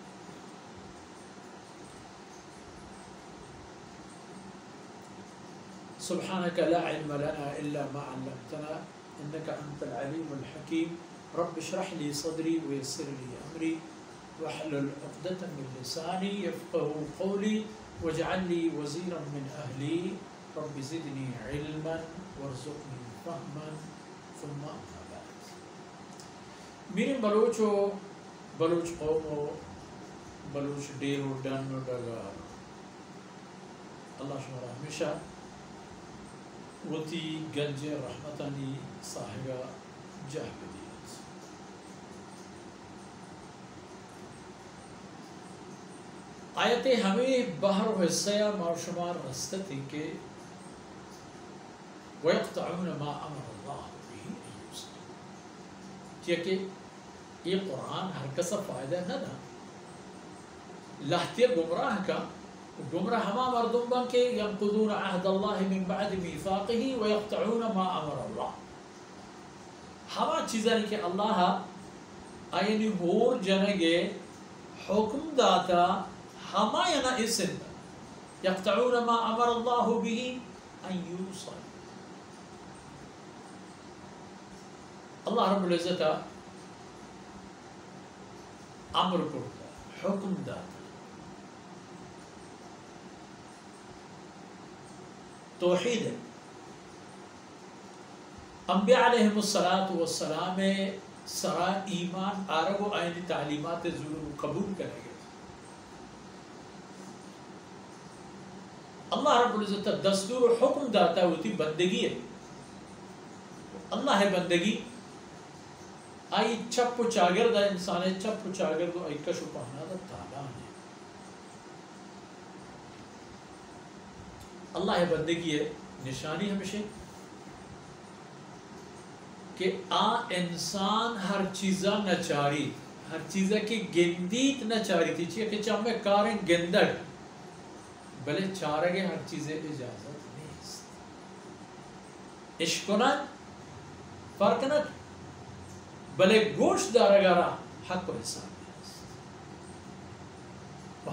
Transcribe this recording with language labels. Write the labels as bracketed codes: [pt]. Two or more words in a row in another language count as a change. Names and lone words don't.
[ar] سبحانك لا علم لنا إلا ما علمتنا إنك أنت العليم الحكيم. رب اشرح لي صدري ويسر لي أمري واحلل عقدة من لساني يفقه قولي واجعل لي وزيرا من أهلي رب زدني علما وارزقني فهما ثم أما بعد. [bal] میرے بلوچ قوم و بلوچ ڈیر و ڈن و ڈگار اللہ شمارا ہمیشہ وتی گنج رحمتانی صاحبہ جہ بدیت. آیت ہمیں بحر و حصہ مارشمار رستہ تھی کہ [ar] وَيَقْطَعُونَ مَا أَمَرَ اللَّهُ بِهِ أَن يُوصَلَ. [bal] کہ یہ قرآن ہر کسا فائدہ نہ دا لہتے گمراہ کا گمراہ ہما مردم بن کے [ar] ينقضون عهد الله من بعد ميثاقه ويقطعون ما امر الله. [bal] ہما چیزیں کہ اللہ آئینی ہور جنگے حکم داتا ہما ینا اسن [ar] يقطعون ما امر الله به ان يوصل. [bal] اللہ رب العزت امر کرتا حکم داتا توحید ہے. انبیاء [ar] علیہ السلام [bal] سرا ایمان آرگ و آئینی تعلیمات ضرور قبول کرے گے. اللہ رب العزت دستور حکم داتا ہوتی بندگی ہے. اللہ ہے بندگی آئی چپ و چاگرد انسان ہے چپ و چاگرد و آئی کش و پہنا دا تالان ہے. اللہ ہے بندگی ہے نشانی ہمیشہ کہ انسان ہر چیزا نچاری ہر چیزا کی گندیت نچاری تھی چیئے کہ چاہ میں کاریں گندڑ بلے چارگے ہر چیزیں اجازت نہیں. عشقنن فرقنن بلے گوشت دارگارا حق و حساب ہے.